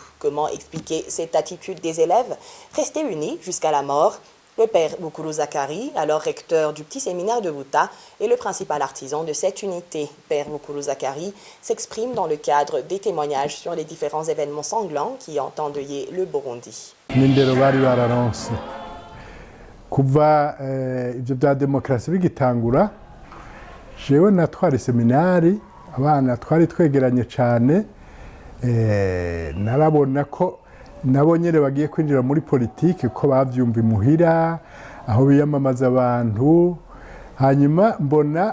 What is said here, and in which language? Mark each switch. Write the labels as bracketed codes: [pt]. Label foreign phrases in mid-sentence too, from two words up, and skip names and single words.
[fr] Comment expliquer cette attitude des élèves restés unis jusqu'à la mort? Le père Bukulu Zakari, alors recteur du petit séminaire de Buta, est le principal artisan de cette unité. Père Bukulu Zakari s'exprime dans le cadre des témoignages sur les différents événements sanglants qui ont endeuillé le Burundi. [rn] Kuva ibyo bya demokarasi bigitangura jewe natwari seminari abana twari twegeranye cyane narabona ko nabo nyene bagiye kwinjira muri politiki ko bavyumva imuhira aho biyamamaza abantu hanyuma mbona